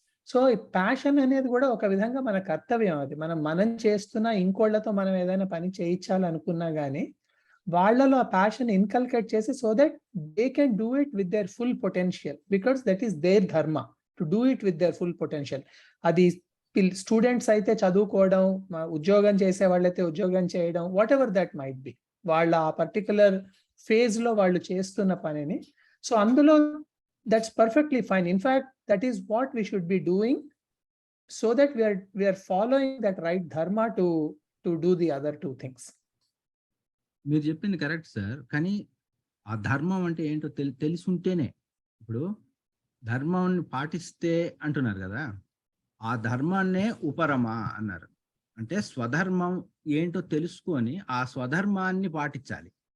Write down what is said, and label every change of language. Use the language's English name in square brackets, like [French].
[Telugu] So ఈ passion అనేది కూడా ఒక విధంగా మన కర్తవ్యం. అది మనం చేస్తున్నా, ఇంకోళ్లతో మనం ఏదైనా పని చేయించాలనుకున్నా కానీ వాళ్ళలో ఆ ప్యాషన్ ఇన్కల్కేట్ చేసి, [English] So that they can do it with their full potential, because that is their dharma to do it with their full potential. [Telugu] అది స్టూడెంట్స్ అయితే చదువుకోవడం, ఉద్యోగం చేసే వాళ్ళైతే ఉద్యోగం చేయడం, what ever that might be, వాళ్ళ ఆ పర్టికులర్ ఫేజ్ లో వాళ్ళు చేస్తున్న పనిని. సో అందులో [English] that's perfectly fine. In fact, that is what we should be doing, so that we are following that right dharma to do the other two things. [Telugu] మీరు చెప్పింది correct sir, కానీ ఆ ధర్మం అంటే ఏంటో తెలుసుంటేనే, ఇప్పుడు ధర్మాన్ని పాటిస్తే అంటున్నారు కదా, ఆ ధర్మాన్నే ఉపరమ అన్నారు. అంటే స్వధర్మం ఏంటో తెలుసుకొని ఆ స్వధర్మాన్ని పాటించాలి.